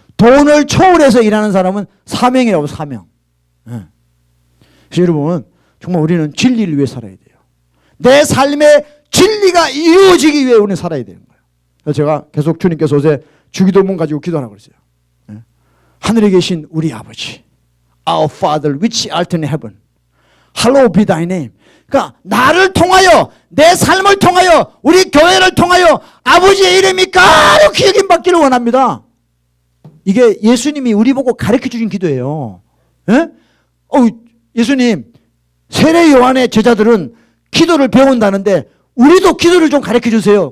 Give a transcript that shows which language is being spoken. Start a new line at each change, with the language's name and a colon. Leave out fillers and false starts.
Korean: 돈을 초월해서 일하는 사람은 사명이라고. 사명. 예. 그래서 여러분 정말 우리는 진리를 위해 살아야 돼요. 내 삶의 진리가 이루어지기 위해 우리는 살아야 되는 거예요. 그래서 제가 계속 주님께서 어제 주기도문 가지고 기도하라고 그랬어요. 예? 하늘에 계신 우리 아버지,
English: Our Father which art in heaven, hallowed be thy name.
Korean: 그러니까 나를 통하여, 내 삶을 통하여, 우리 교회를 통하여 아버지의 이름이 거룩히 여김받기를 원합니다. 이게 예수님이 우리 보고 가르쳐 주신 기도예요. 예? 예수님, 세례 요한의 제자들은 기도를 배운다는데 우리도 기도를 좀 가르쳐 주세요.